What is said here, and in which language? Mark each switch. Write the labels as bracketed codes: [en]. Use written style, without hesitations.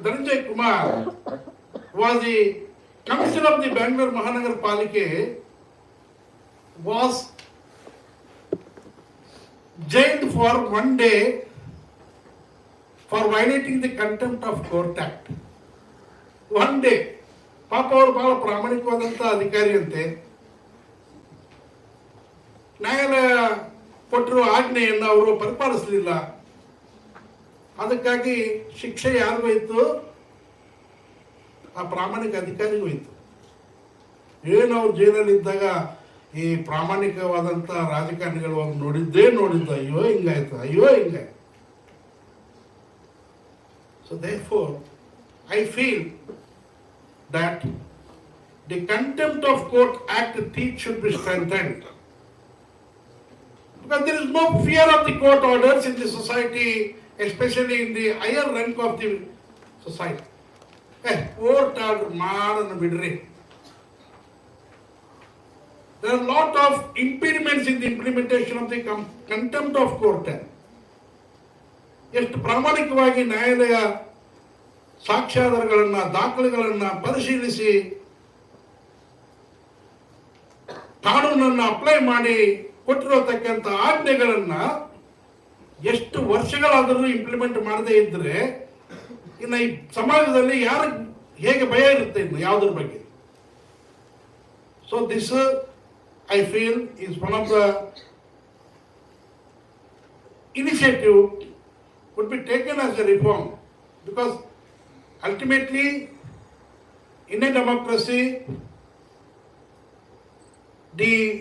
[en] Dhananjay Kumar was the commissioner of the Bangalore Mahanagar Palike, was jailed for 1 day for violating the Contempt of Court Act. 1 day. [kn] ಪಾಪ ಅವರು ಬಹಳ ಪ್ರಾಮಾಣಿಕವಾದಂಥ ಅಧಿಕಾರಿ ಅಂತೆ. ನ್ಯಾಯಾಲಯ ಕೊಟ್ಟಿರುವ ಆಜ್ಞೆಯನ್ನು ಅವರು ಪರಿಪಾಲಿಸಲಿಲ್ಲ. ಅದಕ್ಕಾಗಿ ಶಿಕ್ಷೆ ಯಾರಿಗೂ ಇತ್ತು? ಆ ಪ್ರಾಮಾಣಿಕ ಅಧಿಕಾರಿಗೂ ಇತ್ತು. ಏನು ಅವ್ರು ಜೈಲಲ್ಲಿದ್ದಾಗ ಈ ಪ್ರಾಮಾಣಿಕವಾದಂಥ ರಾಜಕಾರಣಿಗಳು ನೋಡಿದ್ದ, ಅಯ್ಯೋ ಹಿಂಗಾಯ್ತು, ಅಯ್ಯೋ ಹಿಂಗಾಯ್ತು. [en] So therefore, I feel that the Contempt of Court Act teach should be strengthened. Because there is no fear of the court orders in the society, especially in the higher rank of the society. Court order [kn] maadana bidri. [en] There are a lot of impediments in the implementation of the Contempt of Court Act. [kn] ಎಷ್ಟು ಪ್ರಾಮಾಣಿಕವಾಗಿ ನ್ಯಾಯಾಲಯ ಸಾಕ್ಷ್ಯಾಧಾರಗಳನ್ನು, ದಾಖಲೆಗಳನ್ನು ಪರಿಶೀಲಿಸಿ ಕಾನೂನನ್ನು apply ಮಾಡಿ ಕೊಟ್ಟಿರತಕ್ಕಂಥ ಆಜ್ಞೆಗಳನ್ನು ಎಷ್ಟು ವರ್ಷಗಳಾದರೂ implement ಮಾಡದೇ ಇದ್ದರೆ ಇನ್ನು ಈ ಸಮಾಜದಲ್ಲಿ ಯಾರಿಗೆ ಹೇಗೆ ಭಯ ಇರುತ್ತೆ ಇನ್ನು ಯಾವುದ್ರ ಬಗ್ಗೆ? [en] so this I feel is one of the initiative would be taken as a reform, because ultimately in a democracy the